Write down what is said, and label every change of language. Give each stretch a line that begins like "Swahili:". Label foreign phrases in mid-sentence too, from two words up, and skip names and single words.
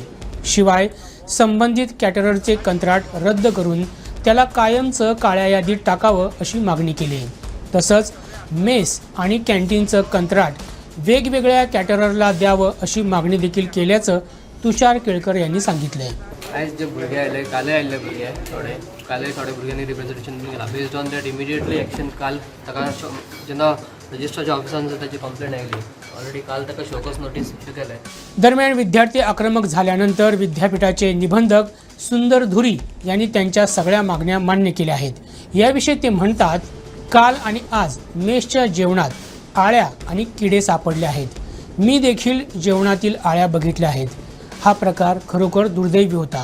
Marathi: शिवाय संबंधित कॅटररचे कंत्राट रद्द करून त्याला कायमचं काळ्या यादीत टाकावं अशी मागणी केली। तसंच मेस आणि कॅन्टीनचं कंत्राट वेगवेगळ्या कॅटररला द्यावं अशी मागणी देखील केल्याचं तुषार केळकर यांनी सांगितलंय।
Konkani: आज जे भुरगे आयले काल आयिल्ले भुरगे थोडे भुरग्यांनी रिप्रेझेंटेशन केला।
English: based on that immediately action
Konkani: काल ताका जेन्ना रजिस्ट्रारच्या ऑफिसान ताची कंप्लेंट आयली ऑलरेडी काल ताका
English: showcause notice issue
Konkani: केले।
Marathi: दरम्यान विद्यार्थी आक्रमक झाल्यानंतर विद्यापीठाचे निबंधक सुंदर धुरी यांनी त्यांच्या सगळ्या मागण्या मान्य केल्या आहेत। याविषयी ते म्हणतात, काल आणि आज मेसच्या जेवणात आळ्या आणि किडे सापडले आहेत। मी देखील जेवणातील आळ्या बघितल्या आहेत। हा प्रकार खरोखर दुर्दैवी होता।